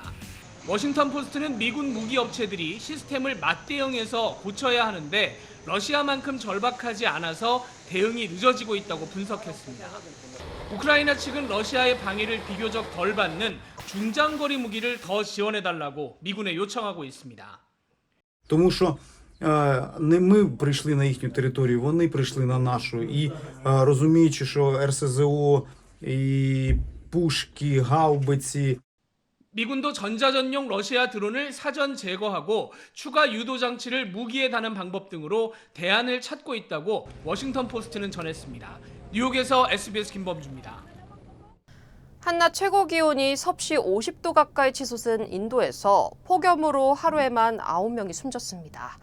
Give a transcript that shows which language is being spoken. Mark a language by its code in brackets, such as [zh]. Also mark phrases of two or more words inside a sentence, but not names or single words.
[ko] 워싱턴 포스트는 미군 무기 업체들이 시스템을 맞대응해서 고쳐야 하는데 러시아만큼 절박하지 않아서 대응이 늦어지고 있다고 분석했습니다. 우크라이나 측은 러시아의 방해를 비교적 덜 받는 중장거리 무기를 더 지원해달라고 미군에 요청하고 있습니다. [uk] Тому що не ми прийшли на їхню територію, вони прийшли на нашу. І розуміючи, що РСЗО, і пушки, гаубиці. [ko] 미군도 전자전용 러시아 드론을 사전 제거하고 추가 유도 장치를 무기에 다는 방법 등으로 대안을 찾고 있다고 워싱턴 포스트는 전했습니다. 뉴욕에서 SBS 김범주입니다. 한낮 최고 기온이 섭씨 50도 가까이 치솟은 인도에서 폭염으로 하루에만 9명이 숨졌습니다.